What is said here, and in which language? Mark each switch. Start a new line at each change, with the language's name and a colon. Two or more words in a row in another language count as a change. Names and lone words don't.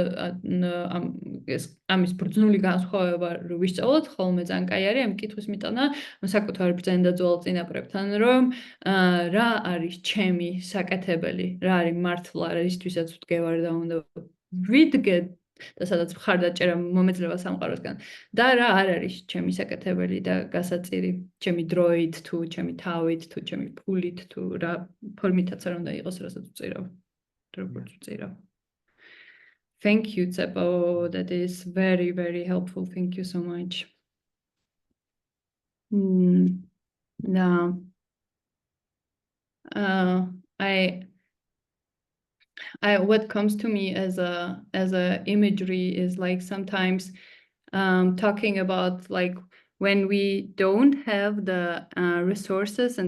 Georgian: ამის ბრძნული განსხვავება რო ვისწავლოთ ხოლმე ძალიან კაი არის ამ კითხვის მიტანა საკუთარი ბრძენდაძვალ წინაპრებთან რომ რა არის ჩემი საკეთებელი რა არის მართლა რისთვისაც ვდგევარ და უნდა ვიდგე და სადაც მხარდაჭერა მომეძლება სამყაროსგან და რა არ არის ჩემი საკეთებელი და გასაწირი ჩემი დროით თუ ჩემი თავით თუ ჩემი ფულით თუ რა ფორმითაც არ უნდა იყოს რასაც ვწირავ როგორც ვწირავ.
English: Thank you, Czepo. That is very, very helpful. Thank you so much. What comes to me as a imagery is like sometimes talking about like when we don't have the resources and